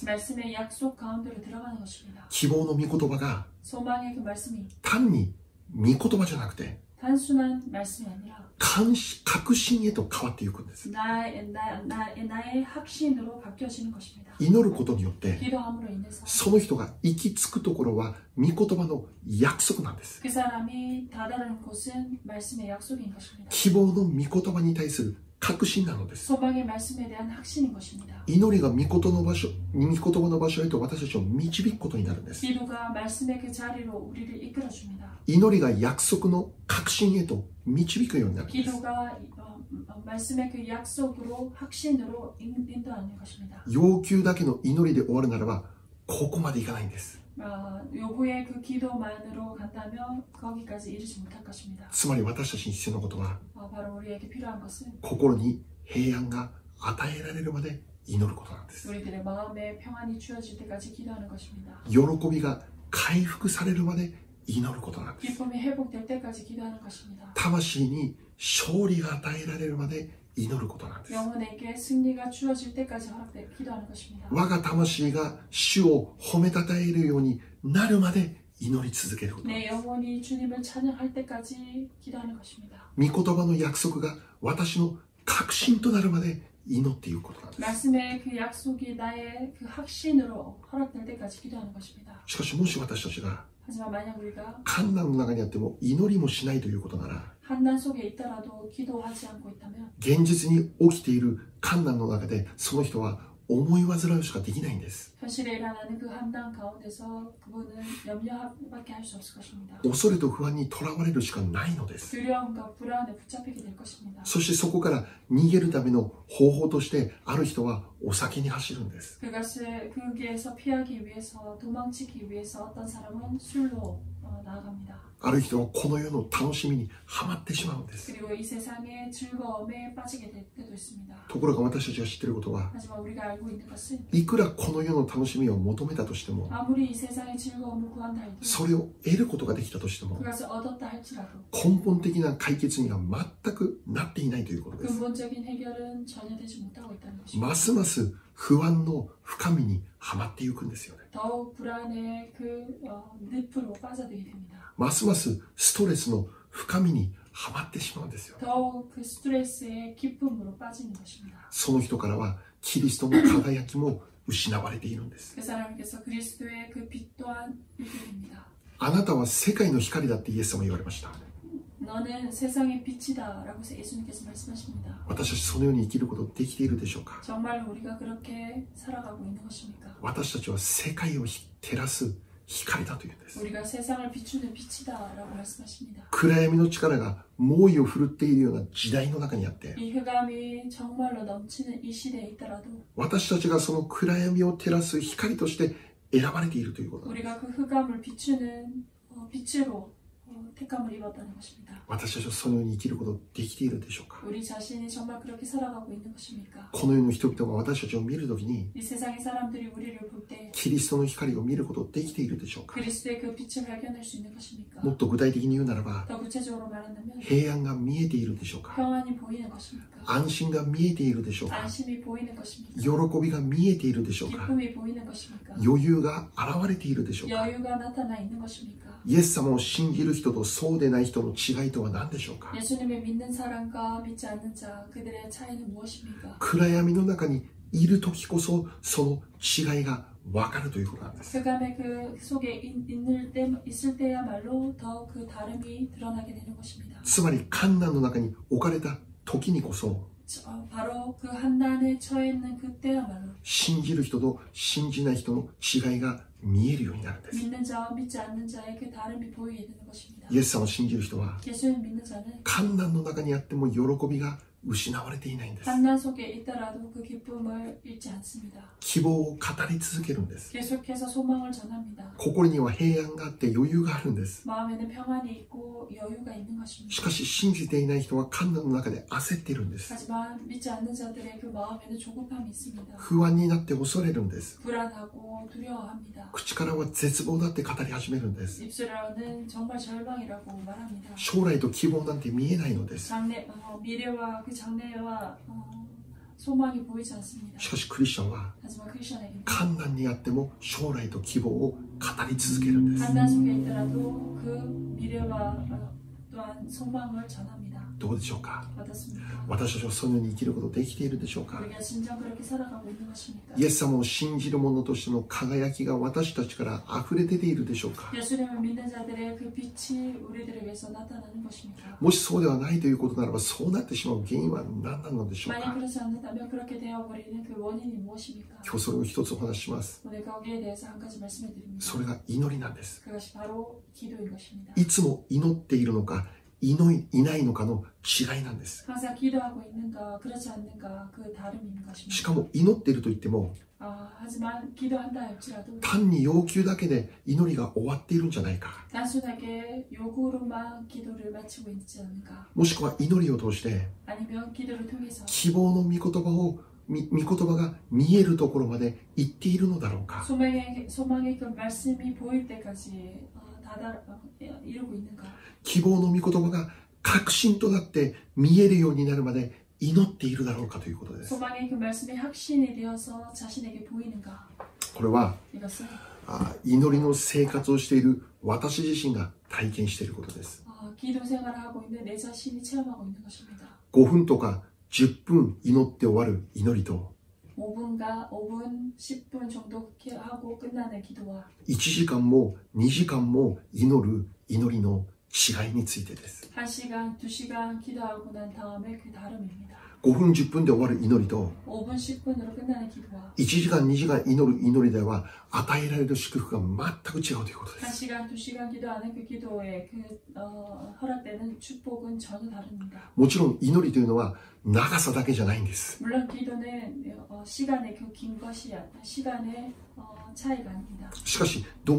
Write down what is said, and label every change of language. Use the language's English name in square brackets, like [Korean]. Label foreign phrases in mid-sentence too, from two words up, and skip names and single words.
[Korean] 말씀의 약속 가운데로 들어가는 것입니다. [Japanese] 希望の御言葉が [Korean] 소망의 그 말씀이 [Japanese] 単に御言葉じゃなくて [Korean] 단순한 말씀이 아니라 [Japanese] 確信へと変わっていくんです。 [Korean] 나의 확신으로 바뀌어지는 것입니다. [Japanese] 祈ることによって [Korean] 기도함으로 인해서 [Japanese] その人が行き着くところは御言葉の約束なんです。 [Korean] 그 사람이 다다른 곳은 말씀의 약속인 것입니다. [Japanese] 希望の御言葉に対する確信なのです。 [Korean] 소망의 말씀에 대한 확신인 것입니다. [Japanese] 祈りが御言葉の場所へと私たちを導くことになるんです。 [Korean] 기도가 말씀의 그 자리로 우리를 이끌어줍니다. [Japanese] 祈りが約束の確信へと導くようになるんです。 [Korean] 기도가 말씀의 그 약속으로 확신으로 인도하는 것입니다. [Japanese] 要求だけの祈りで終わるならばここまでいかないんです。 [Korean] 요구의 그 기도만으로 간다면 거기까지 이르지 못할 것입니다. [Japanese] つまり私たちに必要なことは [Korean] 바로 우리에게 필요한 것은 [Japanese] 心に平安が与えられるまで祈ることなんです。 [Korean] 우리들의 마음에 평안이 주어질 때까지 기도하는 것입니다. [Japanese] 喜びが回復されるまで祈ることなんです。 [Korean] 기쁨이 회복될 때까지 기도하는 것입니다. [Japanese] 魂に勝利が与えられるまで祈ることなんです。 [Korean] 영혼에게 승리가 주어질 때까지 기도하는 것입니다. [Japanese] 我が魂が主を褒めたたえるようになるまで祈り続けること。 [Korean] 내 영혼이 주님을 찬양할 때까지 기도하는 것입니다. [Japanese] 御言葉の約束が私の確信となるまで祈っていくことなんです。 [Korean] 말씀의 그 약속이 나의 그 확신으로 허락될 때까지 기도하는 것입니다. [Japanese] しかしもし私たちが [Korean] 하지만 만약 우리가 [Japanese] 困難の中にあっても祈りもしないということなら [Korean] 환난 속에 있더라도 기도하지 않고 있다면 [Japanese] 現実に起きている困難の中でその人は思い煩うしかできないんです。 [Korean] 현실에 일어나는 그 환난 가운데서 그분은 염려밖에 할 수 없을 것입니다. [Japanese] 恐れと不安にとらわれるしかないのです。 [Korean] 두려움과 불안에 붙잡히게 될 것입니다. [Japanese] そしてそこから逃げるための方法としてある人はお酒に走るんです。 [Korean] 거기에서 피하기 위해서 도망치기 위해서 어떤 사람은 술로 나아갑니다. [Japanese] ある人はこの世の楽しみにはまってしまうんです。 [Korean] 그리고 이 세상의 즐거움에 빠지게 될 때도 있습니다. [Japanese] ところが私たちが知っていることは [Korean] 하지만 우리가 알고 있는 것은 [Japanese] いくらこの世の楽楽しみを求めたとしても、 [Korean] 아무리 이 세상의 즐거움을 구한다 [Japanese] そ [Korean] 할지라도 [Japanese] れを得ることができたとしても、 [Korean] 그것을 얻었다 할지라도 [Japanese] 根本的な解決には全くなっていないということです。 [Korean] 근본적인 해결은 전혀 되지 못하고 있다는 것입니다. [Japanese] ますます不安の深みにはまっていくんですよね。 [Korean] 더욱 불안의 그 늪으로 빠져들게 됩니다. [Japanese] ますますストレスの深みにはまってしまうんですよ。 [Korean] 더욱 그 스트레스의 깊음으로 빠지는 것입니다. [Japanese] その人からはキリストの輝きも失われているんです。 [Korean] 그 사람에게서 그리스도의 그 빛 또한 잃게 됩니다. [Japanese] あなたは世界の光だってイエス様は言われました。 [Korean] 너는 세상의 빛이다 라고 예수님께서 말씀하십니다. [Japanese] 私たちそのように生きることできているでしょうか。 [Korean] 정말 우리가 그렇게 살아가고 있는 것입니까? [Japanese] 私たちは世界を照らす光だというんです。 [Korean] 우리가 세상을 비추는 빛이다 라고 말씀하십니다. [Japanese] 暗闇の力が猛威を振るっているような時代の中にあって、 [Korean] 이 흑암이 정말로 넘치는 이 시대에 있더라도 [Japanese] 私たちがその暗闇を照らす光として選ばれているということなんです。 [Korean] 우리가 그 흑암을 비추는 빛으로 택함을 입었다는 것입니다. [Japanese] 私たちはそのように生きることできているでしょうか。 [Korean] 우리 자신이 정말 그렇게 살아가고 있는 것입니까? [Japanese] この世の人々が私たちを見るときに [Korean] 이 세상의 사람들이 우리를 볼 때 [Japanese] キリストの光を見ることできているでしょうか。 [Korean] 그리스도의 그 빛을 발견할 수 있는 것입니까? [Japanese] もっと具体的に言うならば、 [Korean] 더 구체적으로 말한다면 [Japanese] 平安が見えているでしょうか。 [Korean] 평안이 보이는 것입니까? [Japanese] 安心が見えているでしょうか。 [Korean] 안심이 보이는 것입니까? [Japanese] 喜びが見えているでしょうか。 [Korean] 기쁨이 보이는 것입니까? [Japanese] 余裕が現れているでしょうか。 [Korean] 여유가 나타나 있는 것입니까? [Japanese] イエス様を信じる人とそうでない人の違いとは何でしょうか。 [Korean] 예수님을 믿는 사람과 믿지 않는 자 그들의 차이는 무엇입니까? [Japanese] 暗闇の中にいる時こそその違いが分かるということなんです。 [Korean] 흑암의 그 속에 있을 때야말로 더 그 다름이 드러나게 되는 것입니다. [Japanese] つまり困難の中に置かれた時にこそ [Korean] 바로 그 한난에 처해 있는 그때야말로 [Japanese] 信じる人と信じない人の違いが見えるようになるんです。 [Korean] 믿는 자와 믿지 않는 자의 그 다름이 보이게 되는 것입니다. [Japanese] イエス様を信じる人は [Korean] 예수를 믿는 자는 [Japanese] 困難の中にあっても喜びが失われていないんです。 [Korean] 한난 속에 있더라도 그 기쁨을 잃지 않습니다. [Japanese] 希望を語り続けるんです。 [Korean] 계속해서 소망을 전합니다. [Japanese] 心には平安があって余裕があるんです。 [Korean] 마음에는 평안이 있고 여유가 있는 것입니다. [Japanese] しかし信じていない人は困難の中で焦っているんです。 [Korean] 하지만 믿지 않는 자들의 그 마음에는 조급함이 있습니다. [Japanese] 不安になって恐れるんです。 [Korean] 불안하고 두려워합니다. [Japanese] 口からは絶望だって語り始めるんです。 [Korean] 입술로는 정말 절망이라고 말합니다. [Japanese] 将来と希望なんて見えないのです。 [Korean] 미래와 그 장래와 소망이 보이지 않습니다. [Japanese] しかしクリスチャンは [Korean] 하지만 크리스천에게는 [Japanese] 困難にあっても将来と希望を語り続けるんです。 [Korean] 한난 속에 있더라도 그 미래와 또한 소망을 전합니다. [Japanese] どうでしょうか。 [Korean] 어떻습니까? [Japanese] 私たちはそのように生きることできているでしょうか。 [Korean] 우리가 진정 그렇게 살아가고 있는 것입니까? [Japanese] イエス様を信じる者としての輝きが私たちから溢れ出ているでしょうか。 [Korean] 예수님을 믿는 자들의 그 빛이 우리들에게서 나타나는 것입니까? [Japanese] もしそうではないということならば、そうなってしまう原因は何なのでしょう [Korean] 만약 [Japanese] か。 [Korean] 그렇지 않는다면 그렇게 되어버리는 그 원인이 무엇입니까? [Japanese] 今日それを一つお話しします。 [Korean] 오늘 거기에 대해서 한 가지 말씀을 드립니다. [Japanese] それが祈りなんです。 [Korean] 그것이 바로 기도인 것입니다. [Japanese] いつも祈っているのかいないのかの違いなんです。 [Korean] 항상 기도하고 있는가 그렇지 않는가 그 다름인 [Japanese] し [Korean] 것입니다. [Japanese] かも祈っていると言っても [Korean] 하지만 기도한다 할지라도 [Japanese] 単に要求だけで祈りが終わっているんじゃないか。 [Korean] 단순하게 요구로만 기도를 마치고 있지 않는가 [Japanese] もしくは祈りを通して [Korean] 아니면 기도를 통해서 [Japanese] 希望の御言葉が見えるところまで行っているのだろうか。 [Korean] 소망의 그 말씀이 보일 때까지 이루고 있는가 [Japanese] 希望の御言葉が確信となって見えるようになるまで祈っているだろうかということです。 [Korean] 소망의 그 말씀이 확신이 되어서 자신에게 보이는가 [Japanese] これは [Korean] 이것은 [Japanese] 祈りの生活をしている私自身が体験していることです。 [Korean] 기도 생활을 하고 있는 내 자신이 체험하고 있는 것입니다. [Japanese] 5 分とか10分祈って終わる祈りと [Korean] 5분, 10분 정도 그렇게 하고 끝나는 기도와 [Japanese] 1 時間も2時間も祈る祈りの違いについてです。 [Korean] 1시간, 2시간 기도하고 난 다음에 그 다름입니다. [Japanese] 5 分10分で終わる祈りと [Korean] 5분, 10분으로 끝나는 기도와 [Japanese] 1 時間2時間祈る祈りでは与えられる祝福が全く違うということです。 [Korean] 1시간, 2시간 기도하는 그 기도에 허락되는 축복은 전혀 다릅니다. [Japanese] もちろん祈りというのは長さだけじゃないんです。 [Korean] 물론 기도는 시간의 그 긴 것이 시간의 차이가 아닙니다.